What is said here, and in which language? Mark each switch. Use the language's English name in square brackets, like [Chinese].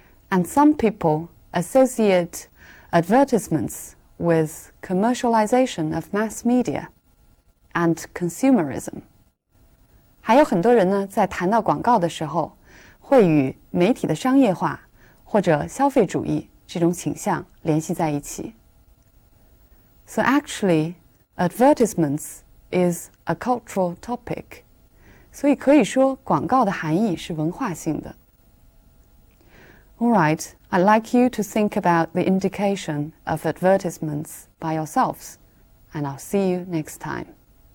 [English] And some people associate advertisements with commercialization of mass media and consumerism. [Chinese] 还有很多人呢，在谈到广告的时候，会与媒体的商业化或者消费主义这种倾向联系在一起。 [English] So actually, advertisements is a cultural topic. [Chinese] 所以可以说，广告的含义是文化性的。 [English] All right, I'd like you to think about the indication of advertisements by yourselves, and I'll see you next time.